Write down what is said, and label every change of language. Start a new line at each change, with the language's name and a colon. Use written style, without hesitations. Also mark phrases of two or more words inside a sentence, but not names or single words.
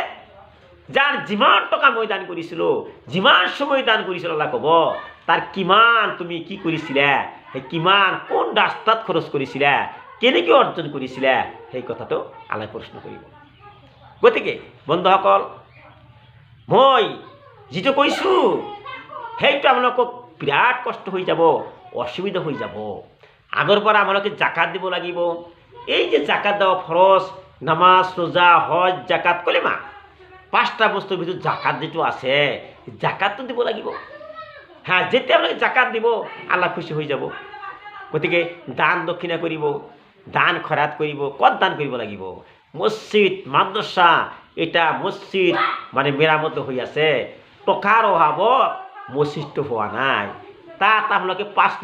Assamese: যাৰ যিমান টকা মই দান কৰিছিলোঁ, যিমান সময় দান কৰিছিলোঁ, আল্লাহ ক'ব, তাৰ কিমান তুমি কি কৰিছিলা, সেই কিমান কোন ৰাস্তাত খৰচ কৰিছিলা, কেনেকৈ অৰ্জন কৰিছিলা, সেই কথাটো আল্লাহ প্ৰশ্ন কৰিব। গতিকে বন্ধুসকল, মই যিটো কৈছোঁ সেইটো আপোনালোকক বিৰাট কষ্ট হৈ যাব, অসুবিধা হৈ যাব। আগৰ পৰা আপোনালোকে জাকাত দিব লাগিব।
Bangla: এই যে জাকাত দেওয়া ফরজ, নামাজ, রোজা, হজ, জাকাত, কলিমা,
Assamese: 5টা বস্তুৰ ভিতৰত জাকাত যিটো আছে জাকাতটো দিব লাগিব হ্যাঁ যেতিয়া আপোনালোকে জাকাত দিব আল্লাহ খুশি হৈ যাব গতিকে দান দক্ষিণা কৰিব দান খৰাত কৰিব ক'ত দান কৰিব লাগিব মছজিদ মাদ্ৰাসা এটা মছজিদ মানে মেৰামত হৈ আছে টকাৰ অভাৱত মছজিদটো হোৱা নাই তাত আপোনালোকে 5